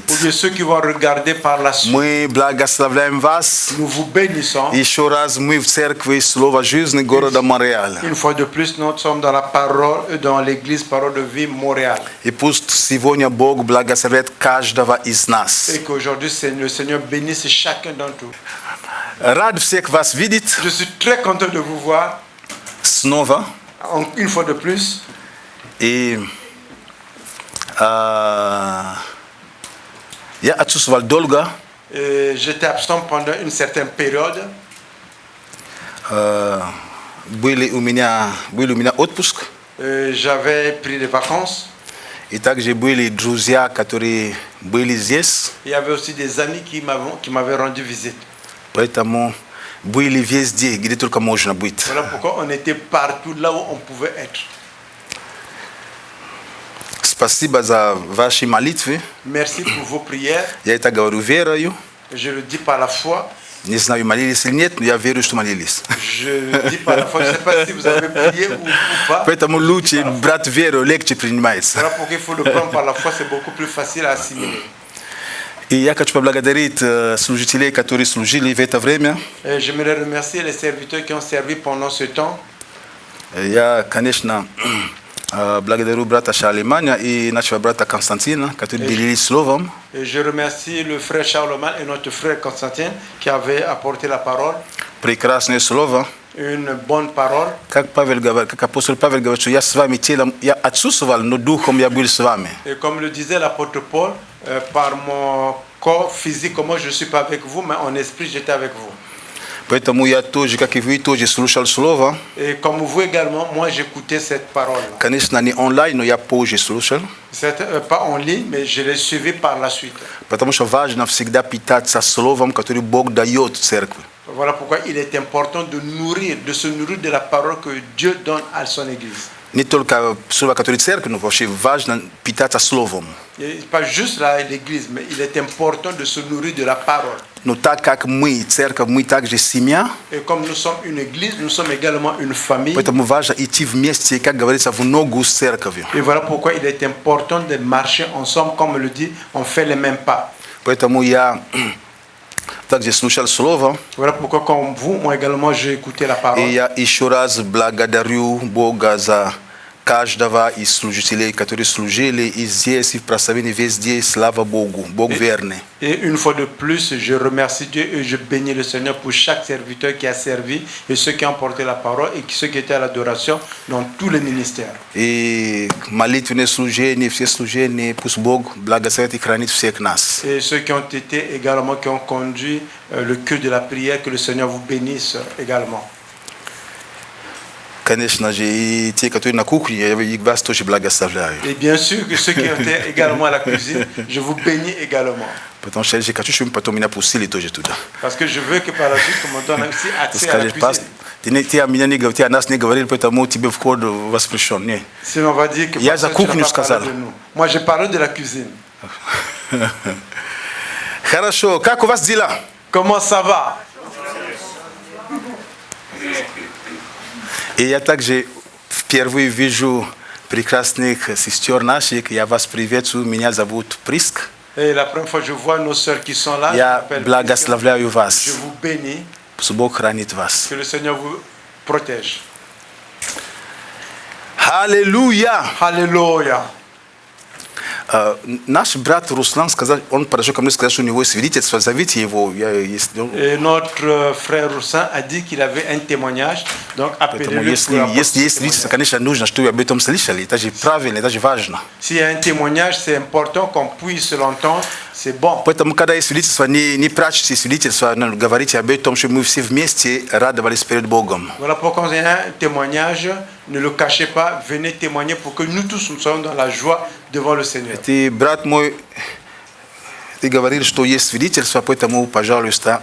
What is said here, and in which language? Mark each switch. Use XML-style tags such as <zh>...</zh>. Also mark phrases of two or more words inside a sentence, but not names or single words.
<fr>Pour ceux qui vont regarder par la suite.</fr> <ru>Мы благословляем вас.</ru> <fr>Nous vous bénissons.</fr> <ru>Еще раз мы в церкви Слова жизни города Монреаля.</ru> <fr>Une fois de plus, nous sommes dans la parole, dans l'église Parole de Vie Montréal.</fr> <ru>И пусть сегодня Бог благословит каждого из нас.</ru> <fr>Et qu'aujourd'hui, le Seigneur bénisse chacun d'entre nous.</fr> <ru>Рад всех вас видеть</ru> <fr>Je suis très content de vous voir</fr> <ru>снова.</ru> <fr>une fois de plus.</fr> <ru>И я отсутствовал долго.</ru> <fr>J'étais absent pendant une certaine période.</fr> <ru>Был у меня отпуск.</ru> <fr>J'avais pris des vacances.</fr> <ru>И также были друзья, которые были здесь.</ru> <fr>Il y avait aussi des amis qui m'avaient rendu visite.</fr> <ru>Поэтому были везде, где только можно быть.</ru> <fr>Voilà pourquoi on était partout là où on pouvait être.</fr> <ru>Спасибо за ваши молитвы.</ru> <fr>Merci pour vos prières.</fr> <ru>Я это говорю верою.</ru> <fr>Je le dis par la foi.</fr> <ru>Не знаю, молились или нет, но я верю, что молились.</ru> <fr>Je le dis par la foi. Je ne sais pas si vous avez prié ou pas.</fr> <ru>Поэтому лучше брать веру, легче принимается.</ru> <fr>Voilà pourquoi il faut le prendre par la foi. C'est beaucoup plus facile à assimiler.</fr> <ru>И я хочу поблагодарить служителей, которые служили в это время.</ru> <fr>J'aimerais remercier les serviteurs qui ont servi pendant ce temps.</fr> <ru>Я, конечно, благодарю брата Шалиманя и нашего брата Константина, которые делились словом.</ru> <fr>Et je remercie le frère Charlemagne et notre frère Constantin qui avaient apporté la parole.</fr> <ru>Прекрасное слово.</ru> <fr>Une bonne parole.</fr> <ru>Как апостол Павел говорит, что я с вами телом, я отсутствовал, но духом я был с вами.</ru> <fr>Et comme le disait l'apôtre Paul, par mon corps physique, moi je ne suis pas avec vous, mais en esprit j'étais avec vous.</fr> <ru>Поэтому я тоже, как и вы, тоже слушал слово.</ru> <fr>Et comme vous également, moi j'écoutais cette parole.</fr> <ru>Конечно, не онлайн, но я позже слушал.</ru> <fr>C'est pas en ligne, mais je l'ai suivi par la suite.</fr> <ru>Потому что важно всегда питаться словом, которое Бог дает церкви.</ru> <fr>Voilà pourquoi il est important de se nourrir de la parole que Dieu donne à son Église.</fr> <ru>Не только слово, которое церковь, но вообще важно питаться словом.</ru> <fr>Et pas juste l'Église, mais il est important de se nourrir de la parole.</fr> <ru>Но так как мы, церковь, мы также семья,</ru> <fr>Et comme nous sommes une Église, nous sommes également une famille.</fr> <ru>поэтому важно идти вместе, как говорится, в ногу с церковью.</ru> <fr>Et voilà pourquoi il est important de marcher ensemble, comme le dit, on fait les mêmes pas.</fr> <ru>Поэтому я также слушал слово.</ru> <fr>Voilà pourquoi, comme vous, moi également, j'ai écouté la parole.</fr> <ru>И я еще раз благодарю Бога за каждого из служителей, которые служили и здесь, и в прославлении везде. Слава Богу, Бог верный.</ru> <fr>Et une fois de plus, je remercie Dieu et je bénis le Seigneur pour chaque serviteur qui a servi et ceux qui ont porté la parole et ceux qui étaient à l'adoration dans tous les ministères.</fr> <ru>И молитвенные служения, все служения, пусть Бог благословит и хранит всех нас.</ru> <fr>Et ceux qui ont été également, qui ont conduit le culte de la prière, que le Seigneur vous bénisse également.</fr> <ru>Конечно же, и те, которые на кухне, их вас тоже благословляю.</ru> <fr>Et bien sûr que ceux qui étaient également à la cuisine, je vous bénis également.</fr> <ru>Потому что я хочу, чтобы потом меня пустили тоже туда.</ru> <fr>Parce que je veux que par la suite, comme on donne aussi accès à la cuisine.</fr> <ru>Ты о нас не говорил, поэтому тебе вход воспрещен. Не.</ru> <fr>Sinon, on va dire que</fr> <ru>Я за</ru> <fr>pasteur, tu</fr> <ru>кухню</ru> <fr>n'as pas</fr> <ru>сказал.</ru> <fr>parlé de nous. Moi, j'ai parlé de la cuisine.</fr> <ru>Хорошо, как у вас дела?</ru> <fr>Comment ça va?</fr> <ru>И я также впервые вижу прекрасных сестер наших. Я вас приветствую. Меня зовут Приск.</ru> <fr>Et la première fois que je vois nos sœurs qui sont là, je</fr> <ru>Я</ru> <fr>m'appelle</fr> <ru>благословляю</ru> <fr>Prisca.</fr> <ru>вас.</ru> <fr>Je vous bénis,</fr> <ru>Пусть Бог хранит вас.</ru> <fr>que le Seigneur vous protège.</fr> <ru>Аллилуйя!</ru> <fr>Alléluia.</fr> <ru>Наш брат Руслан сказал, он подошел ко мне и сказал, что у него есть свидетельство, зовите его.</ru> <fr>Et notre frère Roussin a dit qu'il avait un témoignage, donc</fr> <ru>Поэтому</ru> <fr>appelez-le</fr> <ru>если</ru> <fr>pour apporter</fr> <ru>есть</ru> <fr>ce</fr> <ru>свидетельство,</ru> <fr>témoignage.</fr> <ru>конечно, нужно, чтобы об этом слышали. Это же правильно, это же важно.</ru> <fr>S'il y a un témoignage, c'est important qu'on puisse l'entendre, c'est bon.</fr> <ru>Поэтому, когда есть свидетельство, не прячьте свидетельство, но говорите об этом, чтобы мы все вместе радовались перед Богом.</ru> <fr>Voilà pourquoi quand il y a un témoignage, ne le cachez pas, venez témoigner pour que nous tous nous soyons dans la joie devant le Seigneur.</fr> <ru>Ты, брат мой, ты говорил, что есть свидетельство, поэтому, пожалуйста,</ru>